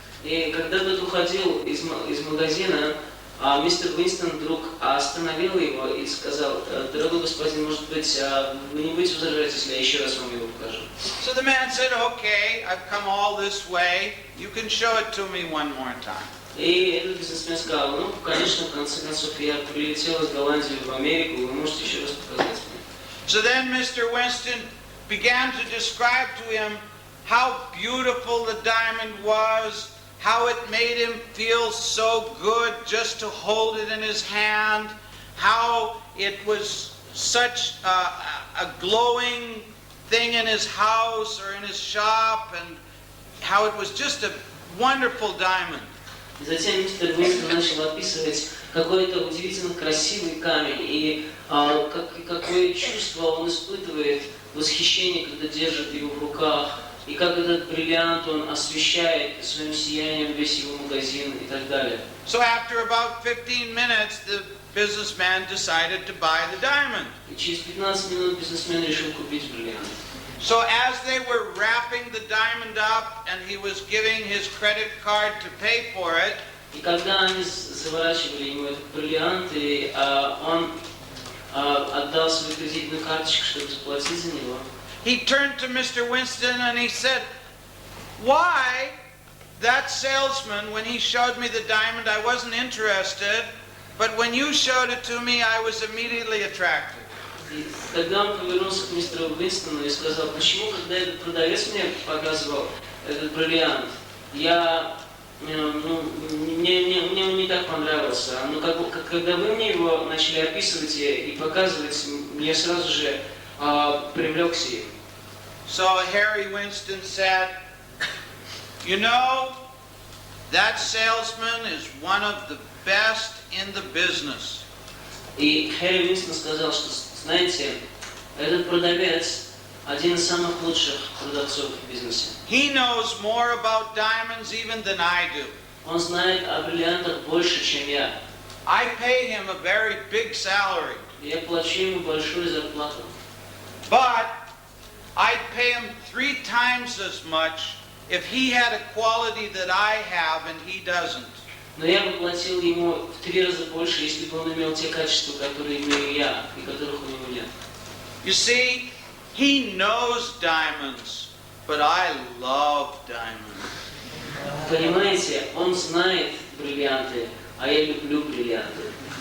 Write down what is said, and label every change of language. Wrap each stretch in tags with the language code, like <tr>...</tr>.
<ru>И когда тот уходил из магазина, мистер Уинстон вдруг остановил его и сказал, дорогой господин, может быть, вы не будете возражать, если я еще раз вам его покажу.</ru> <en>So the man said, "Okay, I've come all this way. You can show it to me one more time."</en> <ru>И этот бизнесмен сказал, ну, конечно, в конце концов, я прилетел из Голландии в Америку, вы можете еще раз показать мне.</ru> <en>So then Mr. Winston began to describe to him how beautiful the diamond was, how it made him feel so good just to hold it in his hand, how it was such a glowing thing in his house or in his shop, and how it was just a wonderful diamond.</en> <ru>Затем мистер Уинстон начал описывать какой-то удивительно красивый камень и какое чувство он испытывает, восхищение, когда держит его в руках, и как этот бриллиант он освещает своим сиянием весь его магазин и так далее.</ru> <en>So after about 15 minutes, the businessman decided to buy the diamond.</en> <ru>И через 15 минут бизнесмен решил купить бриллиант.</ru> <en>So as they were wrapping the diamond up and he was giving his credit card to pay for it,</en> <ru>И когда они заворачивали ему этот бриллиант, и он отдал свою кредитную карточку, чтобы заплатить за него,</ru> <en>he turned to Mr. Winston and he said, "Why, that salesman, when he showed me the diamond, I wasn't interested, but when you showed it to me, I was immediately attracted."</en> <ru>И когда он повернулся к мистеру Уинстону и сказал, почему, когда этот продавец мне показывал этот бриллиант, мне он не так понравился. Но когда вы мне его начали описывать и показывать, я сразу же привлекся им.</ru> <en>So Harry Winston said, "You know, that salesman is one of the best in the business."</en> <ru>И Harry Winston сказал, что, знаете, этот продавец один из самых лучших продавцов в бизнесе.</ru> <en>He knows more about diamonds even than I do.</en> <ru>Он знает о бриллиантах больше, чем я.</ru> <en>I pay him a very big salary.</en> <ru>Я плачу ему большую зарплату.</ru> <en>But I'd pay him 3 times as much if he had a quality that I have and he doesn't.</en> <ru>Но я бы платил ему в 3 раза больше, если бы он имел те качества, которые имею я, и которых у него нет.</ru> <en>You see, he knows diamonds, but I love diamonds.</en> <ru>Понимаете, он знает бриллианты, а я люблю бриллианты.</ru>